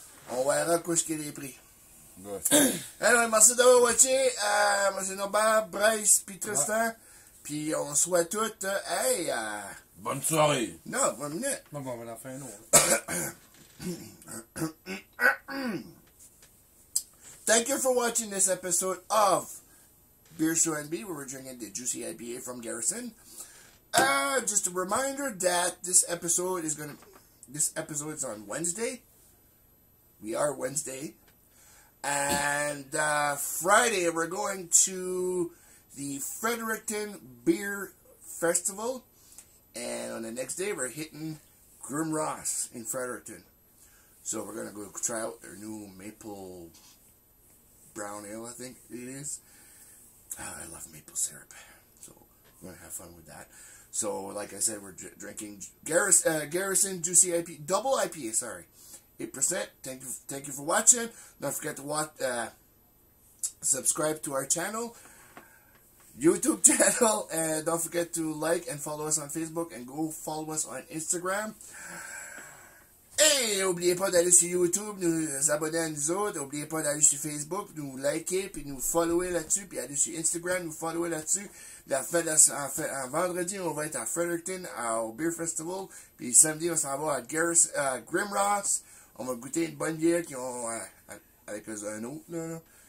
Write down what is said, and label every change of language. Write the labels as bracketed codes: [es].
[fr] on verra quoi ce qu'il y a les prix. Ouais. Alors, merci d'avoir watché. Moi, c'est Norbert, Bryce, puis Tristan. Puis on souhaite toutes, hey, Bonne soirée. non, 1 minute. Bon, on va en faire un autre. [en] Thank you for watching this episode of Beer Show NB, where we're drinking the juicy IPA from Garrison. Just a reminder that this episode is on Wednesday. We are Wednesday. And Friday, we're going to the Fredericton Beer Festival. And on the next day, we're hitting Grim Ross in Fredericton. So we're going to go try out their new maple brown ale, I think it is. I love maple syrup. So we're going to have fun with that. So, like I said, we're drinking Garrison Juicy IPA, double IPA, sorry. 8%. Thank you for watching. Don't forget to watch, subscribe to our channel, YouTube channel, and don't forget to like and follow us on Facebook and go follow us on Instagram. [fr] Et n'oubliez pas d'aller sur YouTube, nous abonner à nous autres. N'oubliez pas d'aller sur Facebook, nous liker, puis nous follower là-dessus, puis aller sur Instagram, nous follower là-dessus. En vendredi, on va être à Fredericton, au Beer Festival. Puis samedi, on s'en va à Grim Ross. On va goûter une bonne bière qu'ils ont avec un autre, là.